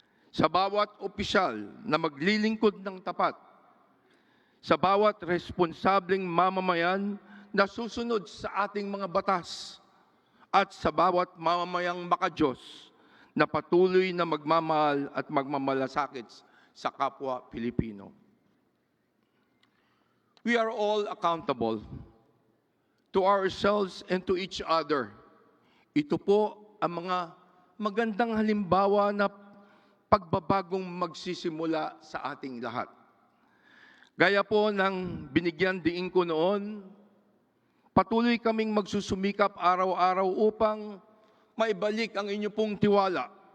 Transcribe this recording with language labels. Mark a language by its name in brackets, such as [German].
[Filipino] sa bawat opisyal na maglilingkod ng tapat, sa bawat responsableng mamamayan na susunod sa ating mga batas, at sa bawat mamamayang makadiyos na patuloy na magmamahal at magmamalasakit sa kapwa Pilipino. [English] We are all accountable to ourselves and to each other. [Filipino] Ito po ang mga magandang halimbawa na pagbabagong magsisimula sa ating lahat. Gaya po ng binigyan diin ko noon, patuloy kaming magsusumikap araw-araw upang maibalik ang inyong pong tiwala.